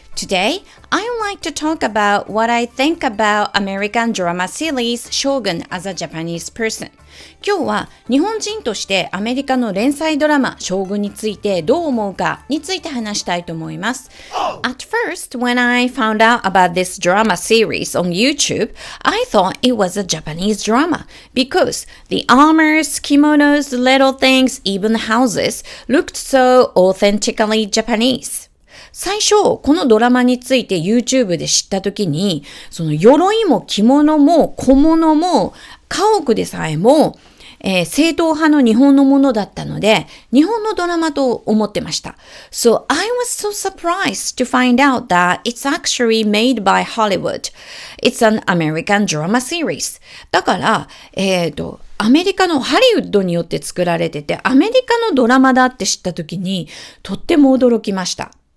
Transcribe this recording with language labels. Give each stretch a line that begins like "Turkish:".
English: Today, I would like to talk about what I think about American drama series Shogun as a Japanese person.
Japanese: 今日は日本人としてアメリカの連載ドラマ将軍についてどう思うかについて話したいと思います。
English: At first, when I found out about this drama series on YouTube, I thought it was a Japanese drama because the armors, kimonos, little things, even houses looked so authentically Japanese.
Japanese: 最初、このドラマについて YouTube で知ったときに、その鎧も着物も小物も家屋でさえも、正統派の日本のものだったので、日本のドラマと思ってました。
English: So I was so surprised to find out that it's actually made by Hollywood. It's an American drama series.
Japanese: だから、アメリカのハリウッドによって作られてて、アメリカのドラマだって知ったときに、とっても驚きました。